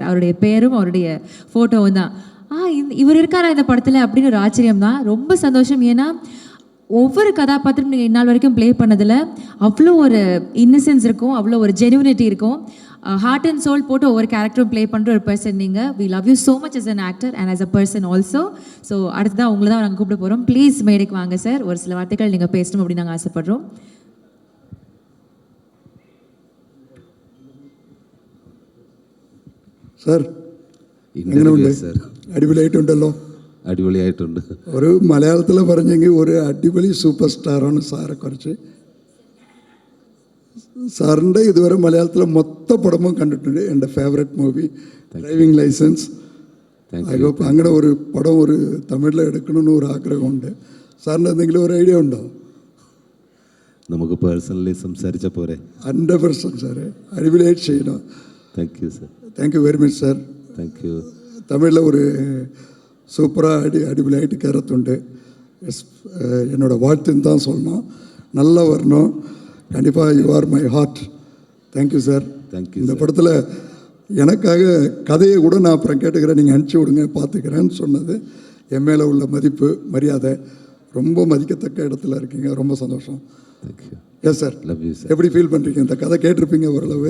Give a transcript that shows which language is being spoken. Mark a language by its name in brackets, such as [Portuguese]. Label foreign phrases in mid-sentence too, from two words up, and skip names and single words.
[Tamil] அவருடைய பேரும் அவருடைய ஃபோட்டோவும் தான். இவர் இருக்காரா இந்த படத்தில் அப்படின்னு ஒரு ஆச்சரியம் தான். ரொம்ப சந்தோஷம். ஏன்னா ஒவ்வொரு கதாபாத்திரம் நீங்கள் இந்நாள் வரைக்கும் ப்ளே பண்ணதில் அவ்வளோ ஒரு இன்னசென்ஸ் இருக்கும், அவ்வளோ ஒரு ஜெனுவினிட்டி இருக்கும். [English] heart and soul [Tamil] போட்டு ஒவ்வொரு கேரக்டரும் ப்ளே பண்ணுற ஒரு பர்சன் நீங்கள். [English] We love you so much as an actor and as a person also. [Tamil] ஸோ அடுத்ததான் உங்களை தான் நாங்கள் கூப்பிட போகிறோம். ப்ளீஸ் மேடைக்கு வாங்க சார். ஒரு சில வார்த்தைகள் நீங்கள் பேசணும் அப்படின்னு நாங்கள் ஆசைப்படுறோம். [Malayalam] സാർ എങ്ങനെയുണ്ട്? അടിപൊളിയായിട്ടുണ്ടല്ലോ. അടിപൊളിയായിട്ടുണ്ട്. ഒരു മലയാളത്തിൽ പറഞ്ഞെങ്കിൽ ഒരു അടിപൊളി സൂപ്പർ സ്റ്റാറാണ് സാറെ കുറിച്ച്. സാറിൻ്റെ ഇതുവരെ മലയാളത്തിലെ മൊത്തം പടമും കണ്ടിട്ടുണ്ട്. എൻ്റെ [English] favourite movie [Malayalam] ഡ്രൈവിംഗ് ലൈസൻസ്. [English] I hope [Malayalam] അങ്ങനെ ഒരു പടം ഒരു തമിഴിൽ എടുക്കണമെന്ന് ഒരു ആഗ്രഹമുണ്ട്. സാറിൻ്റെ എന്തെങ്കിലും ഒരു ഐഡിയ ഉണ്ടോ? നമുക്ക് പേഴ്സണലി സംസാരിച്ച പോരെ? 100% സാറേ, അടിപൊളിയായിട്ട് ചെയ്യണം. [English] thank you sir. thank you very much sir. thank you. [Tamil] தமிழில் ஒரு சூப்பராக அடிபொலியாகிட்டு கருத்துண்டு. என்னோடய வாழ்த்துன்னு தான் சொல்லணும். நல்லா வரணும். [English] கண்டிப்பாக you are my heart. thank you sir. [Tamil] தேங்க்யூ. இந்த படத்தில் எனக்காக கதையை கூட நான் அப்புறம் கேட்டுக்கிறேன், நீங்கள் அனுப்பிச்சி விடுங்க பார்த்துக்கிறேன்னு சொன்னது என் மேலே உள்ள மதிப்பு மரியாதை. ரொம்ப மதிக்கத்தக்க இடத்துல இருக்கீங்க. ரொம்ப சந்தோஷம். தேங்க்யூ. [English] yes sir. love you sir. [Tamil] எப்படி ஃபீல் பண்ணுறீங்க? இந்த கதை கேட்டிருப்பீங்க ஓரளவு.